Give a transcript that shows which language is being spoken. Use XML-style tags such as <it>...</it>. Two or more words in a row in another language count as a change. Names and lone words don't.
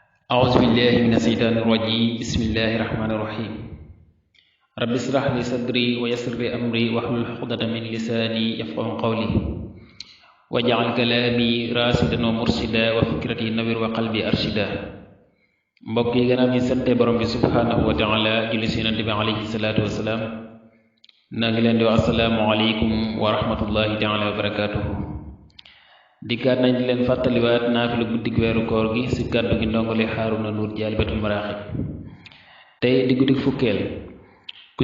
<ar>أعوذ بالله من الشيطان الرجيم بسم الله الرحمن الرحيم رب اشرح لي صدري ويسر لي أمري واحلل عقدة من لساني يفقهوا قولي واجعل كلامي راشدا ومرشدا وفكرتي نوير وقلبي أرشدا</ar> <wo>mbokk yi gannaaw ñi sante borom bi</wo> <ar>سبحانه وتعالى</ar> <wo>julli si yonent bi</wo> <ar>عليه الصلاة والسلام</ar> <wo>naa ngi leen di wax</wo> <ar>السلام عليكم ورحمة الله تعالى وبركاته</ar> <wo>dikkaat nañ di leen fàttaliwaat naafilu guddig weeru koor gi si kàddu gi ndongole Haaruna Nuur Jaalibatul Maraaxib tey di guddig fukkeel ku</wo>